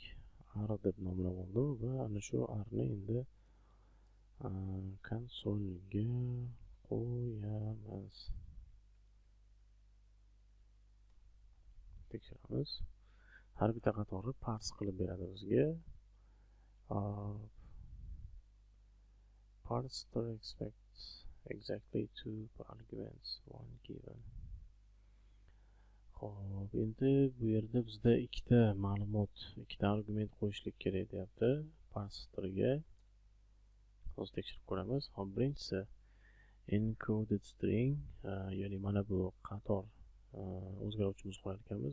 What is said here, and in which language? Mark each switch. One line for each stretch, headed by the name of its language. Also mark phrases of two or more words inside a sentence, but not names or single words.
Uzbek: R deb nomlab oldim va ana shu R ni endi konsolga qo'yamiz. Tekshiramiz. Har bitta qatorni parse qilib beradi bizga.
English: Parse expects exactly 2 arguments, one given.
Uzbek: Xo'p, endi bu yerda bizda ikkita ma'lumot, ikkita argument qo'yishlik kerak deyapti parsega. Hozir tekshirib ko'ramiz. Hop, birinchisi
English: encoded string,
Uzbek: ya'ni mana bu qator o'zgaruvchimiz qo'yar ekanmiz.